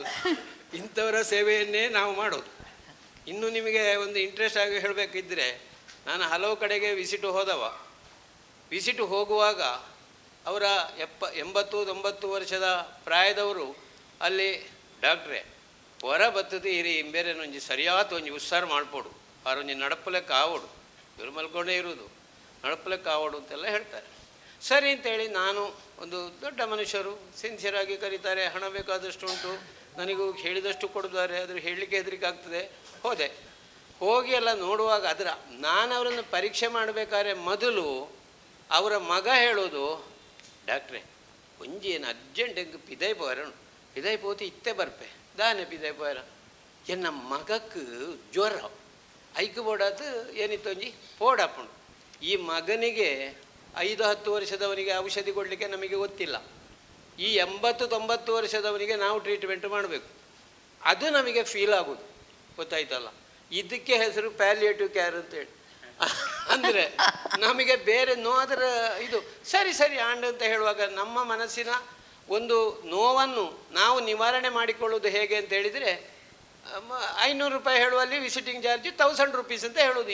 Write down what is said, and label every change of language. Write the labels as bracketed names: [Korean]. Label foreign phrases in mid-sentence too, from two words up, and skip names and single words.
[Kannada] ಇಂಥವರ ಸೇವೆಯನ್ನೇ ನಾವು ಮಾಡೋದು. ಇನ್ನು ನಿಮಗೆ ಒಂದು ಇಂಟ್ರೆಸ್ಟ್ ಆಗಿ ಹೇಳಬೇಕಿದ್ದರೆ, ನಾನು ಹಲವು ಕಡೆಗೆ ವಿಸಿಟು ಹೋಗುವಾಗ ಅವರ 80-90 ವರ್ಷದ ಪ್ರಾಯದವರು ಅಲ್ಲಿ [Tulu] ಡಾಕ್ಟ್ರೇ ಹೊರ ಬತ್ತದು ಇರಿ ಬೇರೆನೊಂಜಿ ಸರಿಯಾದ ಒಂಜಿ ಉತ್ಸಾರ ಮಾಡ್ಕೊಡು, ಅವರೊಂಜಿ ನಡಪಲೆಕ್ಕ ಆವಡು, [Kannada] ಇವರು ಮಲ್ಕೊಂಡೇ ಇರುವುದು [Tulu] ನಡಪಲೆಕ್ಕ ಆವಡು [Kannada] ಅಂತೆಲ್ಲ ಹೇಳ್ತಾರೆ. ಸರಿ ಅಂತೇಳಿ ನಾನು ಒಂದು ದೊಡ್ಡ ಮನುಷ್ಯರು ಸಿನ್ಸಿಯರಾಗಿ ಕರೀತಾರೆ, ಹಣ ಬೇಕಾದಷ್ಟು ಉಂಟು, ನನಗೂ ಹೇಳಿದಷ್ಟು ಕೊಡ್ತಾರೆ, ಅದ್ರ ಹೇಳಲಿಕ್ಕೆ ಹೆದರಿಕೆ ಆಗ್ತದೆ. ಹೋಗಿ ಎಲ್ಲ ನೋಡುವಾಗ ನಾನು ಅವರನ್ನು ಪರೀಕ್ಷೆ ಮಾಡಬೇಕಾದ್ರೆ ಮೊದಲು ಅವರ ಮಗ ಹೇಳೋದು, ಡಾಕ್ಟ್ರೇ [Tulu] ಒಂಜಿ ಏನು ಅರ್ಜೆಂಟ್ ಎಂಗೆ ಪಿದೈ ಪೋತಿ ಇತ್ತೆ ಬರ್ಪೆ ದಾನೆ ಪಿದೈ ಪೋಯರ ಎನ್ನ ಮಗಕ್ಕೆ ಜ್ವರ ಐಕು ಬೋಡಾದು ಏನಿತ್ತು ಒಂಜಿ ಪೋಡಾಪುಂಡು. [Kannada] ಈ ಮಗನಿಗೆ 5-10 ವರ್ಷದವನಿಗೆ ಔಷಧಿ ಕೊಡಲಿಕ್ಕೆ ನಮಗೆ ಗೊತ್ತಿಲ್ಲ. ಈ 80-90 ವರ್ಷದವನಿಗೆ ನಾವು ಟ್ರೀಟ್ಮೆಂಟ್ ಮಾಡಬೇಕು. ಅದು ನಮಗೆ ಫೀಲ್ ಆಗೋದು, ಗೊತ್ತಾಯ್ತಲ್ಲ. ಇದಕ್ಕೆ ಹೆಸರು [English] palliative care [Kannada] ಅಂತೇಳಿ. ಅಂದರೆ ನಮಗೆ ಬೇರೆ ಅದರ ಇದು ಸರಿ ಆಂಡ್ ಅಂತ ಹೇಳುವಾಗ ನಮ್ಮ ಮನಸ್ಸಿನ ಒಂದು ನೋವನ್ನು ನಾವು ನಿವಾರಣೆ ಮಾಡಿಕೊಳ್ಳೋದು ಹೇಗೆ ಅಂತ ಹೇಳಿದರೆ, 500 ರೂಪಾಯಿ ಹೇಳುವಲ್ಲಿ [English] visiting charge 1000 rupees [Kannada] ಅಂತ ಹೇಳೋದು.